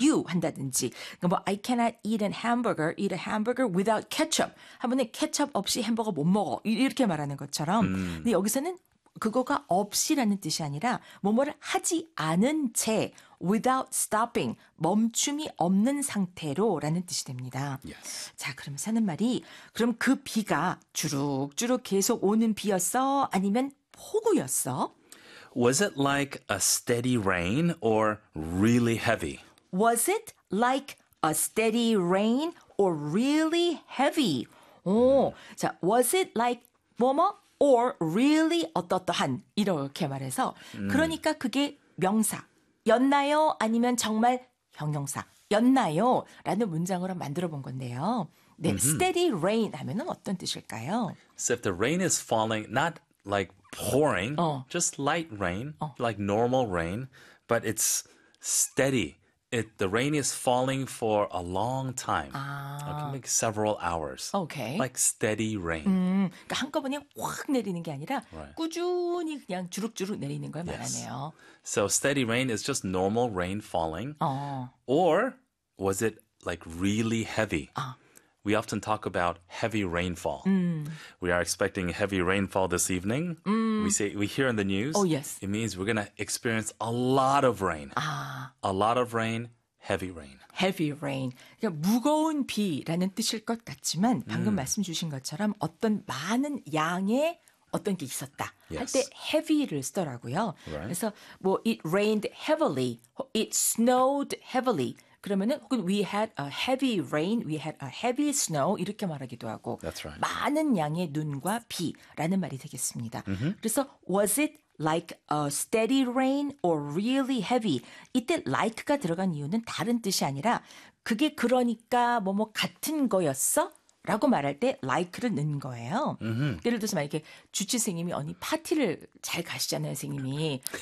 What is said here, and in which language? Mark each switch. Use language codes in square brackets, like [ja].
[en] you [ko] 한다든지 뭐 [en] I cannot eat a hamburger without ketchup. [ko] 한 번에 케첩 없이 햄버거 못 먹어. 이렇게 말하는 것처럼 근데 여기서는 그거가 없이라는 뜻이 아니라 뭐뭐를 하지 않은 채 [en] without stopping [ko] 멈춤이 없는 상태로라는 뜻이 됩니다. [en] Yes. [ko] 자, 그럼 사는 말이 그럼 그 비가 주룩주룩 계속 오는 비였어? 아니면 폭우였어? [en] Was it like a steady rain or really heavy? Was it like a steady rain or really heavy? [ko] 오, 자, [en] was it like [ko] 뭐뭐 [en] or really [ko] 어떠어떠한 이렇게 말해서 그러니까 그게 명사였나요? 아니면 정말 형용사였나요? 라는 문장으로 만들어 본 건데요. 네, steady rain 하면은 어떤 뜻일까요? [en] So if the rain is falling, not like pouring, just light rain, like normal rain, but it's steady. The rain is falling for a long time. Okay, like several hours. Like steady rain. [ko] 그러니까 한꺼번에 확 내리는 게 아니라 [en] Right. [ko] 꾸준히 그냥 주룩주룩 내리는 걸 [en] Yes. [ko] 말하네요. [en] So steady rain is just normal rain falling. Or was it like really heavy? We often talk about heavy rainfall. We are expecting heavy rainfall this evening. We hear in the news, Yes. it means we're gonna experience a lot of rain. A lot of rain, heavy rain. Heavy rain. [ko] 그러니까 무거운 비라는 뜻일 것 같지만 방금 말씀 주신 것처럼 어떤 많은 양의 어떤 게 있었다 할때 [en] Yes. [ko] heavy를 쓰더라고요. [en] Right. [ko] 그래서 뭐 [en] it rained heavily, it snowed heavily. [ko] 그러면은 혹은 [en] we had a heavy rain, we had a heavy snow [ko] 이렇게 말하기도 하고 [en] That's right. [ko] 많은 양의 눈과 비라는 말이 되겠습니다. 그래서 [en] was it like a steady rain or really heavy? [ko] 이때 like가 들어간 이유는 다른 뜻이 아니라 그게 그러니까 뭐뭐 같은 거였어? 라고 말할 때 like를 넣는 거예요. 예를 들어서 만약에 주치생님이 언니 파티를 잘 가시잖아요, 선생님이.